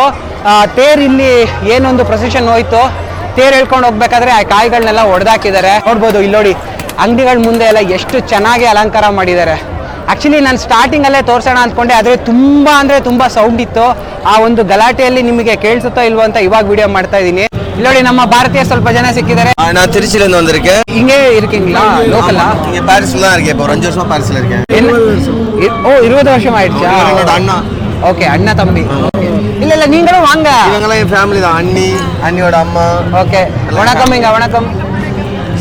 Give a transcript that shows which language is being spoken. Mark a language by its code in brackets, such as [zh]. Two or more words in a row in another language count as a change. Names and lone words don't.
[kn] ತೇರ್ ಇಲ್ಲಿ ಏನೊಂದು ಪ್ರೊಸೆಷನ್ ಹೋಯ್ತು, ತೇರ್ ಹೇಳ್ಕೊಂಡು ಹೋಗ್ಬೇಕಾದ್ರೆ ಆ ಕಾಯಿಗಳನ್ನೆಲ್ಲ ಹೊಡೆದಾಕಿದ್ದಾರೆ. ನೋಡ್ಬೋದು ಇಲ್ಲಿ ನೋಡಿ, ಅಂಗಡಿಗಳ ಮುಂದೆ ಎಲ್ಲ ಎಷ್ಟು ಚೆನ್ನಾಗಿ ಅಲಂಕಾರ ಮಾಡಿದ್ದಾರೆ. ಆ್ಯಕ್ಚುಲಿ ನಾನು ಸ್ಟಾರ್ಟಿಂಗಲ್ಲೇ ತೋರಿಸೋಣ ಅಂದ್ಕೊಂಡೆ, ಆದರೆ ತುಂಬ ಸೌಂಡ್ ಇತ್ತು. ಆ ಒಂದು ಗಲಾಟೆಯಲ್ಲಿ ನಿಮಗೆ ಕೇಳಿಸುತ್ತೋ ಇಲ್ವೋ ಅಂತ ಇವಾಗ ವಿಡಿಯೋ ಮಾಡ್ತಾ ಇದ್ದೀನಿ. ಇಲ್ಲಿ ನೋಡಿ, ನಮ್ಮ ಭಾರತೀಯ ಸ್ವಲ್ಪ ಜನ ಸಿಕ್ಕಿದ್ದಾರೆ. [ta] நான் திருச்சியிலேருந்து வந்திருக்கேன். இங்கே இருக்கீங்களா? லோக்கலா? இங்கே பாரிஸ்ல தான் இருக்கேன். இப்போ ஒரு 5 வருஷமா பாரிஸ்ல இருக்கேன். ஓ, 20 வருஷம் ஆயிடுச்சா? என்னோட அண்ணா. ஓகே, அண்ணா தம்பி. இல்ல நீங்களும் வாங்க. இவங்கெல்லாம் என் ஃபேமிலி தான். அண்ணியோட அம்மா. ஓகே, வணக்கம். இங்க வணக்கம்.